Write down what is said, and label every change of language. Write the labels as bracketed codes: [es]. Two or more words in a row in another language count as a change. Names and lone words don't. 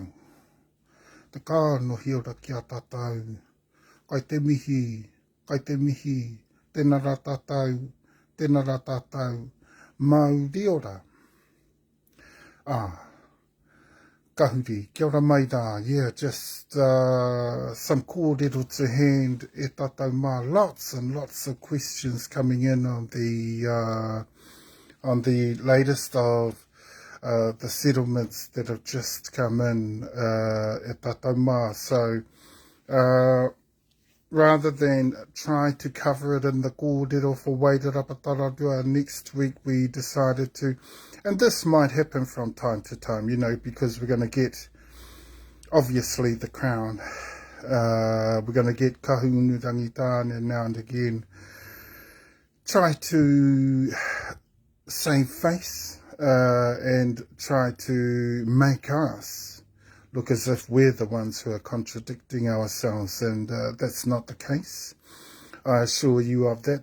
[mi] Te kā nohi ora ki a tātou, kai te mihi, tēnā rā tātou, mauri ora. Kahuri, kia ora mai rā. [en] Yeah, just some kōrero to hand [mi] e tātou mā. [en] Lots and lots of questions coming in on the latest of the settlements that have just come in [mi] e tātou mā. [en] So rather than try to cover it in the kōrero for Wairarapa next week, we decided to, and this might happen from time to time, you know, because we're going to get, obviously, the crown. We're going to get kahungunu rangitāne now and again. Try to save face and try to make us look as if we're the ones who are contradicting ourselves, and that's not the case. I assure you of that.